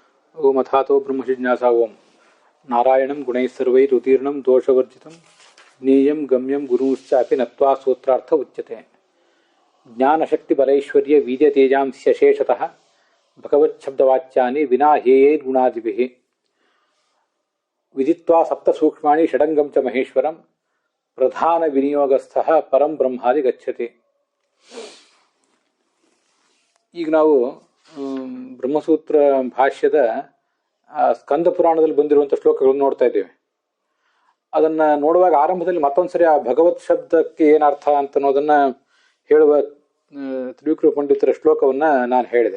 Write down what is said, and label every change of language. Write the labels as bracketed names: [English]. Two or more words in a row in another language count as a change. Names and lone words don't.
[Sanskrit] ओम अथातो ब्रह्म जिज्ञासा ओम नारायणं गुणैः सर्वैः रुतीर्णं दोषवर्जितं ज्ञेयं गम्यं गुरुश्चापि नत्वा सूत्रार्थ उच्यते ज्ञानशक्तिबलैश्वर्य वीर्यतेजांस्य शेषतः भगवच्छब्दवाच्यानि विना हेयैर्गुणादिभिः विदित्वा सप्तसूक्ष्माणि षडङ्गं च महेश्वरं प्रधानविनियोगस्थः परं ब्रह्मादि गच्छति। [Kannada] ಈಗ ನಾವು ಬ್ರಹ್ಮಸೂತ್ರ ಭಾಷ್ಯದ ಸ್ಕಂದ ಪುರಾಣದಲ್ಲಿ ಬಂದಿರುವಂಥ ಶ್ಲೋಕಗಳನ್ನು ನೋಡ್ತಾ ಇದ್ದೇವೆ. ಅದನ್ನು ನೋಡುವಾಗ ಆರಂಭದಲ್ಲಿ ಮತ್ತೊಂದ್ಸರಿ ಆ ಭಗವತ್ ಶಬ್ದಕ್ಕೆ ಏನು ಅರ್ಥ ಅಂತ ಅನ್ನೋದನ್ನು ಹೇಳುವ ತ್ರಿವಿಕ್ರಮ ಪಂಡಿತರ ಶ್ಲೋಕವನ್ನು ನಾನು ಹೇಳಿದೆ.